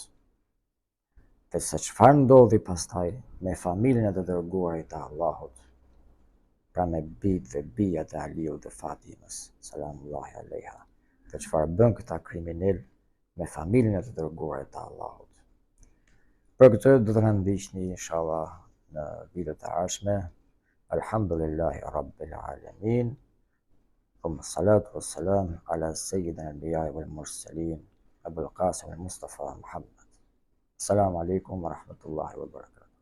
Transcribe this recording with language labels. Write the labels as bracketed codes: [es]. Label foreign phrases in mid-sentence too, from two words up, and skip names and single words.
[sq] Dhe se çfarë ndodhi pastaj me familjen e të dërguarit të Allahut, pra me bijt dhe bijat e Aliut dhe Fatimës, [ar] سلام الله عليها, [sq] dhe çfarë bën këta kriminal me familjen e të dërguarit të Allahut. Për këtë do të na ndiqni inshallah në videot e ardhshme. [ar] الحمد لله رب العالمين. ثم الصلاة والسلام على سيد الأنبياء والمرسلين أبو القاسم المصطفى محمد. السلام عليكم ورحمة الله وبركاته.